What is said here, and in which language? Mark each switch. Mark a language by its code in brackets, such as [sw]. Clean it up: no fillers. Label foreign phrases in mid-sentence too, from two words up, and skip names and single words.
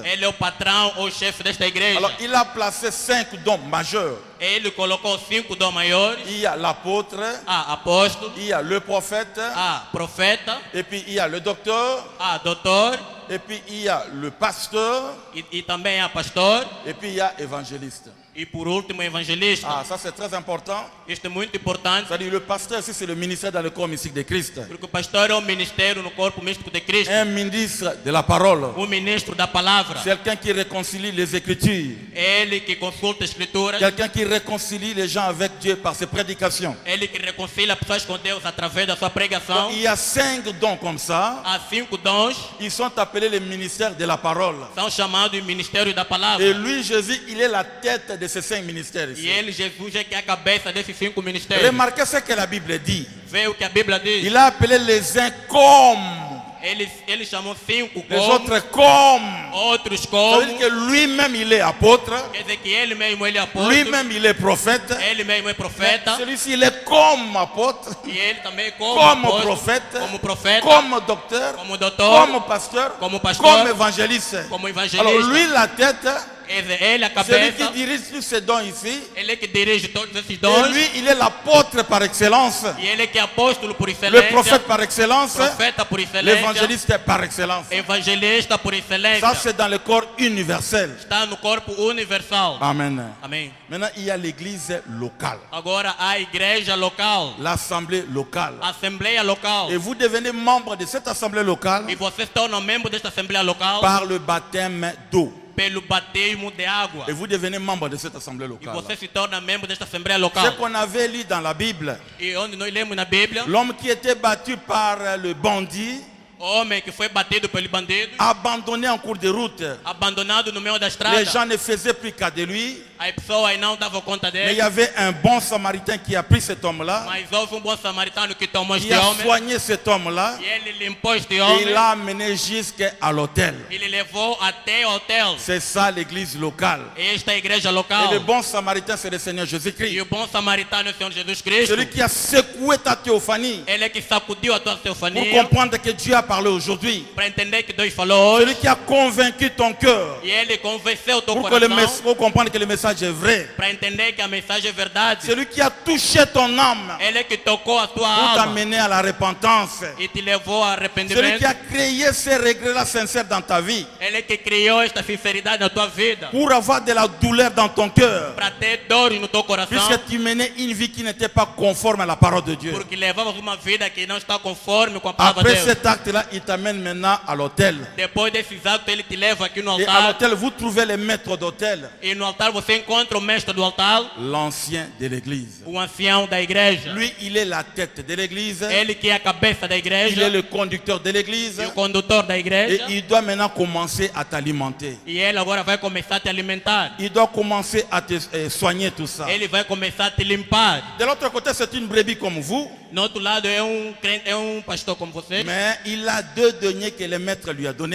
[pt] Ele é o patrão ou chefe desta igreja. [fr] Alors, il a placé 5 dons majeurs. [pt] Ele colocou 5 dons maiores. [fr] Il y a l'apôtre, [pt] A apóstolo, [fr] il y a le prophète, [pt] a profeta, [fr] et puis il y a le docteur, [pt] a doutor [fr] et puis il y a le pasteur, [pt] e também a pastor. [fr] et puis il y a évangéliste. [pt] E por último, evangelista. [fr] Ah, ça c'est très important. [pt] Isto é muito importante. [fr] C'est-à-dire le pasteur ici, c'est le ministère dans le corps mystique de Christ. [pt] Porque o pastor é um ministério no corpo místico de Cristo. [fr] Un ministre de la parole. [pt] Ministro da palavra. [fr] Quelqu'un qui réconcilie les Écritures. [pt] Ele que consulta a escritura. [fr] Quelqu'un qui réconcilie les gens avec Dieu par ses prédications. [pt] Ele que reconcilia pessoas com Deus através da sua pregação. [fr] Donc, il y a 5 dons comme ça. [pt] Há 5 dons. [fr] Ils sont appelés le ministère de la parole. [pt] São chamados de ministério da palavra. [fr] Et lui, Jésus, il est la tête de ces 5 ministères ici. [pt] E ele, Jesus, é que é a cabeça desses 5 ministérios. [fr] Remarquez ce que la Bible dit. [pt] Vê o que a Bíblia diz. [fr] Il a appelé les uns comme, [pt] Ele chamou 5 [fr] les [pt] como, [fr] autres comme. [pt] outros [fr] Ça [pt] como. [fr] veut dire que lui-même, il est apôtre. [pt] Quer dizer que ele mesmo ele é apóstolo. [fr] Lui-même, il est prophète. [pt] Ele mesmo é profeta. [fr] Celui-ci, il est comme apôtre, [pt] E ele também é como [fr] comme [pt] apóstolo, [fr] prophète, [pt] como profeta, [fr] comme docteur, [pt] como doutor, [fr] comme pasteur, [pt] como pastor, [fr] comme évangéliste. [pt] como [fr] Alors [pt] evangelista. [fr] lui, la tête, [pt] Ele é a [fr] celui [pt] cabeça. [fr] qui dirige tous ces dons ici, [pt] Ele é que dirige todos esses [fr] et [pt] dons. [fr] lui, il est l'apôtre par excellence, [pt] E ele é que é apóstolo por [fr] le [pt] excelência. [fr] prophète par excellence, [pt] Profeta por excelência. [fr] l'évangéliste par excellence. [pt] Evangelista por [fr] Ça, [pt] excelência. [fr] c'est dans le corps universel. [pt] Está no corpo universal. [fr] Amen. [pt] Amém. [fr] Maintenant, il y a l'église locale, [pt] Agora a igreja local. [fr] l'assemblée locale. [pt] A assembleia local. [fr] Et vous devenez membre de cette assemblée locale [pt] E você se torna membro desta assembleia local [fr] par le baptême d'eau. [pt] pelo batismo de água. [fr] Et vous devenez membre de cette assemblée [pt] E [fr] locale. [pt] você se torna membro desta assembleia [fr] Ce [pt] local. [fr] qu'on avait lu dans la Bible, [pt] E onde nós lemos na Bíblia, [fr] l'homme qui était battu par le bandit, [pt] homem que foi batido pelo bandido, [fr] abandonné en cours de route. [pt] abandonado no meio da [fr] Les [pt] estrada. [fr] gens ne faisaient plus cas de lui. [pt] As pessoas não davam conta [fr] Mais il y [pt] dele. [fr] avait un bon samaritain qui a pris cet homme-là. [pt] Mas houve bom samaritano que tomou [fr] Il [pt] este [fr] a [pt] homem. [fr] soigné cet homme-là. [pt] E ele limpou este [fr] Et [pt] homem. [fr] il l'a amené jusqu'à l'hôtel. [pt] Ele levou até o hotel. [fr] C'est ça l'église locale. [pt] Esta é a igreja [fr] Et [pt] local. [fr] le bon samaritain, c'est le Seigneur [pt] E [fr] Jésus-Christ. [pt] o bom samaritano é o Senhor Jesus Cristo. [fr] Celui qui a secoué ta théophanie [pt] Ele é que sacudiu a tua [fr] pour [pt] teofania. [fr] comprendre que Dieu a parlé aujourd'hui. [pt] Para entender que Deus falou [fr] Celui [pt] hoje. [fr] qui a convaincu ton cœur [pt] E ele convenceu o teu [fr] pour [pt] coração. [fr] comprendre que le message est vrai. [pt] Para entender que a mensagem é verdade. [fr] Celui qui a touché ton âme [pt] Ele é que tocou a tua [fr] pour [pt] alma. [fr] t'amener à la repentance. [pt] E te levou a [fr] Celui [pt] arrependimento. [fr] qui a créé ces regrets-là sincères dans ta vie [pt] Ele é que criou esta sinceridade na tua vida. [fr] pour avoir de la douleur dans ton cœur. [pt] Para ter dores no teu coração. [fr] Puisque tu menais une vie qui n'était pas conforme à la parole de Dieu. [pt] Porque levamos uma vida que não está conforme com a palavra de [fr] Après [pt] Deus. [fr] cet acte-là, cela, il t'amène maintenant à l'hôtel. [pt] Depois desses atos, ele te leva aqui no [fr] Et à [pt] altar. [fr] l'hôtel, vous trouvez les maîtres d'hôtel, [pt] E no altar você encontra o mestre do altar, [fr] l'ancien de l'église. [pt] o ancião da igreja. [fr] Lui, il est la tête de l'église, [pt] Ele que é a cabeça da [fr] il est [pt] igreja [fr] le conducteur de l'église, [pt] e o condutor da [fr] et [pt] igreja. [fr] il doit maintenant commencer à t'alimenter. [pt] E ele agora vai começar a te alimentar. [fr] Il doit commencer à te soigner tout ça. [pt] Ele vai começar a te limpar. [fr] De l'autre côté, c'est une brebis comme vous, [pt] No outro lado é crente, é pastor como você. [fr] mais il a 2 deniers que le maître lui a donnés